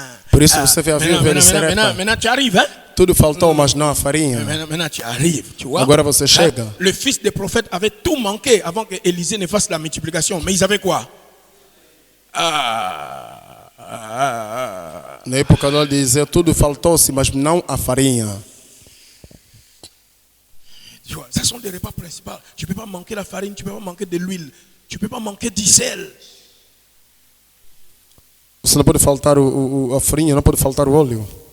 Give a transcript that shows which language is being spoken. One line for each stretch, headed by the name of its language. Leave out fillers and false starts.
Portuguese: Por isso você vê a viúva de Sarepta.
French: Maintenant tu arrives, hein?
Portuguese: Tudo faltou, mas não a farinha.
French: Maintenant tu arrives, tu vois?
Portuguese: Agora você chega.
French: Le fils des prophètes avait tout manqué avant que Élisée ne fasse la multiplication, mais ils avaient quoi?
Portuguese: Na época de dizer tudo faltou-se, mas não a farinha.
French: Tu vois, ce sont des repas principaux. Tu ne peux pas manquer la farine, tu ne peux pas manquer de l'huile, tu ne peux pas manquer du sel.
Portuguese: Você não pode faltar a farinha, não pode faltar o óleo.